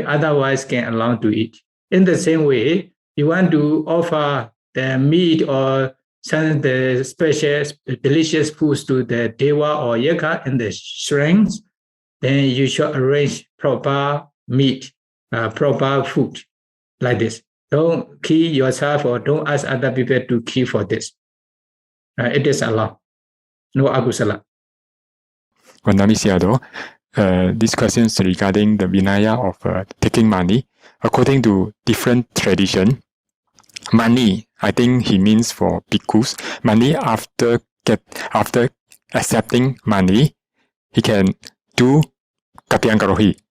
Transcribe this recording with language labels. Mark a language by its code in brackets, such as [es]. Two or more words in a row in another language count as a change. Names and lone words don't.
[en] Otherwise, can allow to eat. In the same way, you want to offer the meat or some the special, delicious foods to the Deva or Yaka and the shrines, then you should arrange proper meat, proper food like this. Don't kill yourself or don't ask other people to kill for this. It is allowed. No agusala. [pi] Vandami Sayadaw, [en] this question is regarding the Vinaya of taking money. According to different tradition, money, I think he means for bhikkhus, money after accepting money, he can do kapyangarohi.